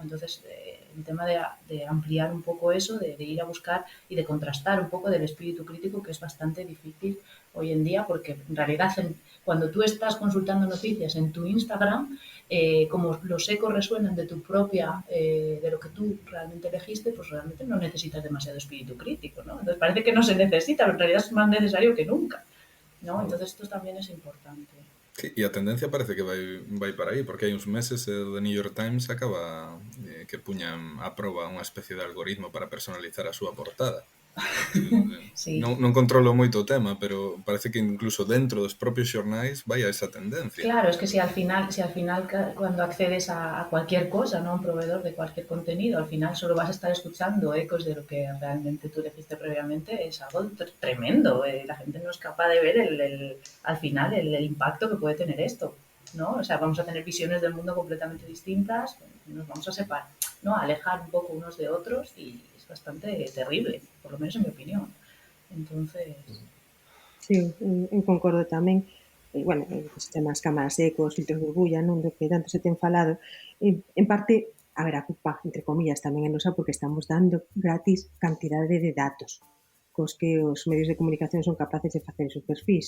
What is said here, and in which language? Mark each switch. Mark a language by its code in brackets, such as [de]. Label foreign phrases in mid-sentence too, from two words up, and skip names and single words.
[es] Entonces, el tema de ampliar un poco eso, de ir a buscar y de contrastar un poco del espíritu crítico, que es bastante difícil hoy en día, porque en realidad cuando tú estás consultando noticias en tu Instagram, como los ecos resuenan de tu propia, de lo que tú realmente elegiste, pues realmente no necesitas demasiado espíritu crítico, ¿no? Entonces parece que no se necesita, pero en realidad es más necesario que nunca, ¿no? Entonces esto también es importante. [gl] Sí, e a tendencia parece que vai para aí, porque hai uns meses o The New York Times acaba que puñan a proba unha especie de algoritmo para personalizar a súa portada. Sí. Non controlo moito o tema, pero parece que incluso dentro dos propios xornais vai a esa tendencia. [es] Claro, es que si al final cuando accedes a cualquier cosa, ¿no? Un proveedor de cualquier contenido, al final solo vas a estar escuchando ecos de lo que realmente tú elegiste previamente, es algo tremendo. La gente no es capaz de ver al final el impacto que puede tener esto, ¿no? O sea, vamos a tener visiones del mundo completamente distintas, nos vamos a separar, ¿no? A alejar un poco unos de otros y es bastante terrible, por lo menos en mi opinión. Entonces... [gl] Sí, eu concordo tamén. Bueno, os temas cámaras ecos, filtros de burbulla, non do que tanto se ten falado. En parte, a ver, a culpa, [es] entre comillas, [gl] tamén é nosa porque estamos dando gratis cantidade de datos cos que os medios de comunicación son capaces de facer os perfis.